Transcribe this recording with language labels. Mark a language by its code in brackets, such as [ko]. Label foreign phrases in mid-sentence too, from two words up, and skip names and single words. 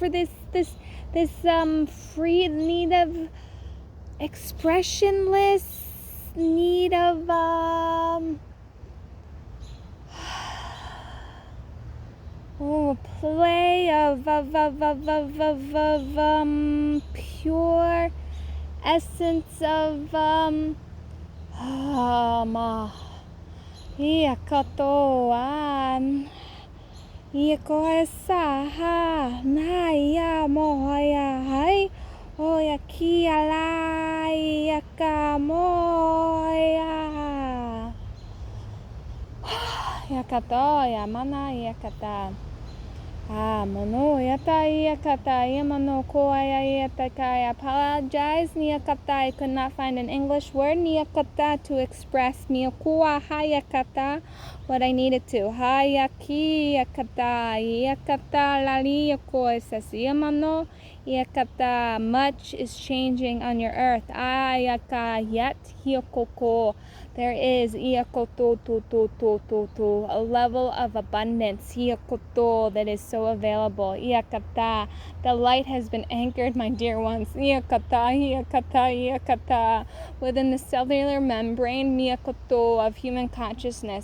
[en] free need of expressionless need of play of pure essence of Iako esa ha na ya moya hai oya ki ala yaka moya yakato ya mana yakata mono yata yakata yamano koya yataka. I apologize niyakata. I could not find an English word niyakata to express miyakua hayakata what I needed to. Hayaki yakata yakata lali yako says yamano yakata. Much is changing on your earth. Ayaka yet hiyokoko. There is a level of abundance that is so available. The light has been anchored, my dear ones, within the cellular membrane of human consciousness.